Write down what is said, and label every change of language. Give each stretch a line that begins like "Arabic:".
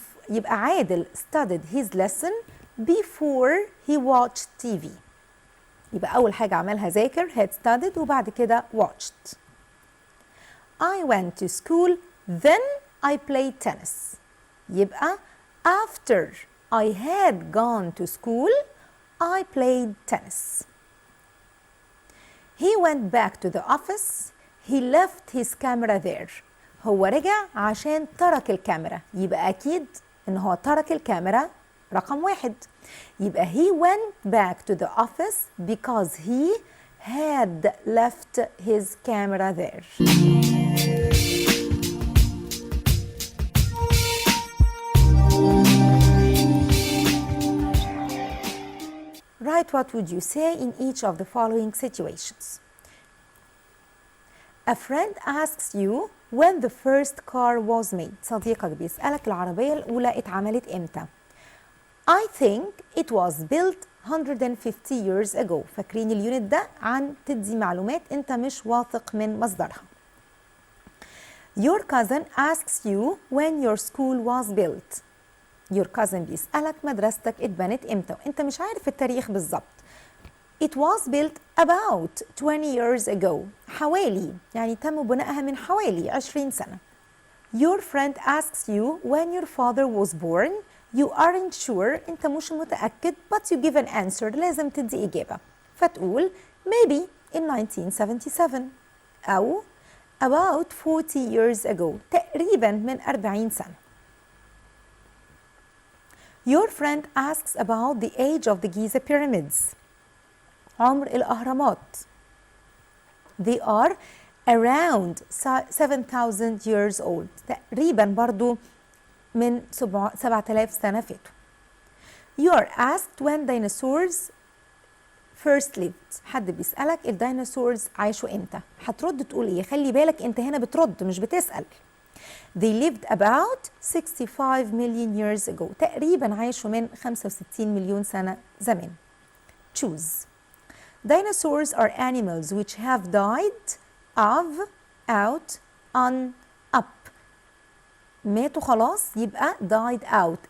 English: يبقى عادل studied his lesson before he watched TV.
Arabic: يبقى أول حاجة عملها ذاكر
English: had studied
Arabic: وبعد كده watched.
English: I went to school then I played tennis. يبقى after I had gone to school I played tennis. He went back to the office. He left his camera there.
Arabic: هو رجع عشان ترك الكاميرا، يبقى أكيد إن هو ترك الكاميرا رقم 1.
English: يبقى he went back to the office because he had left his camera there. Write what would you say in each of the following situations. A friend asks you when the first car was made.
Arabic: صديقك بيسألك العربية الأولى اتعملت إمتى.
English: I think it was built 150 years ago.
Arabic: فاكرين اليونت ده عن تدي معلومات انت مش واثق من مصدرها.
English: Your cousin asks you when your school was built. Your cousin
Arabic: بيسألك مدرستك اتبنت امتى وانت مش عارف التاريخ بالظبط.
English: It was built about 20 years ago.
Arabic: حوالي، يعني تم بنائها من حوالي 20 سنة.
English: Your friend asks you when your father was born. You aren't sure،
Arabic: انت مش متأكد
English: but you give an answer،
Arabic: لازم تدي إجابة. فتقول
English: maybe in 1977
Arabic: أو
English: about 40 years ago،
Arabic: تقريبا من 40 سنة.
English: Your friend asks about the age of the Giza pyramids.
Arabic: عمر الأهرامات.
English: They are around 7,000 years old.
Arabic: تقريبا برضو من 7,000 سنة فاتوا.
English: You are asked when dinosaurs first lived.
Arabic: حد بيسألك الديناصورز عاشوا امتى؟ هترد تقول ايه؟ خلي بالك انت هنا بترد مش بتسأل.
English: They lived about 65 million years ago.
Arabic: تقريبا عاشوا من 65 مليون سنة زمان.
English: Choose. Dinosaurs are animals which have died of, out, on, up.
Arabic: ماتوا خلاص يبقى died out.